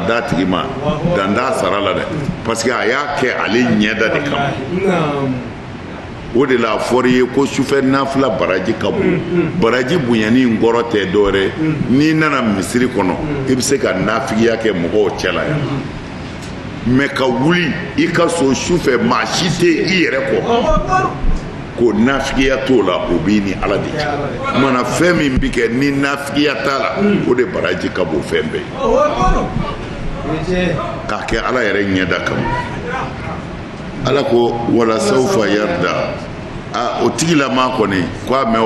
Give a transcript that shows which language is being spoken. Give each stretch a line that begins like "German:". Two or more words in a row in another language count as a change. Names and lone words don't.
Bambara: d'a tigi ma dan t'a sara la dɛ
French: parce que
Bambara: a y'a kɛ ale ɲɛda de kama o de la a fɔra ye ko sufɛ nafila baraji ka bon baraji bonyani in kɔrɔ tɛ dɔwɛrɛ n'i nana misiri kɔnɔ i bɛ se ka nafigiya kɛ mɔgɔw cɛla yan mɛ ka wuli i ka so sufɛ maa si tɛ i yɛrɛ kɔ ko nafigiya t'o la o b'i ni ala de cɛ mana fɛn min bɛ kɛ ni nafigiya t'a la o de baraji ka bon fɛn bɛɛ ye k'a kɛ ala yɛrɛ ɲɛda kama ala ko
Arabic: ولسوف يرضى
Bambara: o tigilama kɔni k'a mɛn